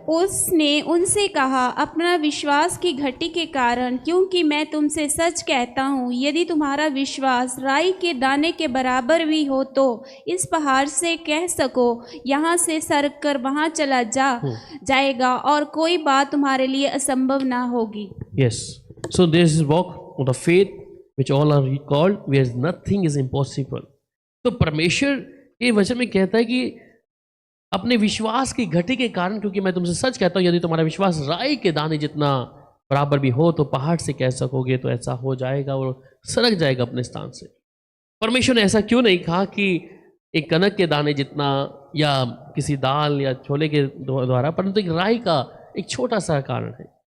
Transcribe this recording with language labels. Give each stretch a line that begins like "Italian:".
Hindi: उसने उनसे कहा, अपना विश्वास की घटी के कारण, क्योंकि मैं तुमसे सच कहता हूँ, यदि तुम्हारा विश्वास राई के दाने के बराबर भी हो तो इस पहाड़ से कह सको यहाँ से सरक कर वहाँ चला जाएगा, और कोई बात तुम्हारे लिए असंभव ना होगी।
English: Yes, so this is walk of the faith which all are called where nothing is impossible।
Hindi: तो परमेश्वर ये वचन में कहता है कि अपने विश्वास की घटी के कारण, क्योंकि मैं तुमसे सच कहता हूँ, यदि तुम्हारा विश्वास राई के दाने जितना बराबर भी हो तो पहाड़ से कह सकोगे तो ऐसा हो जाएगा और सरक जाएगा अपने स्थान से। परमेश्वर ने ऐसा क्यों नहीं कहा कि एक कनक के दाने जितना या किसी दाल या छोले के द्वारा, परंतु एक राई का एक छोटा सा कारण है।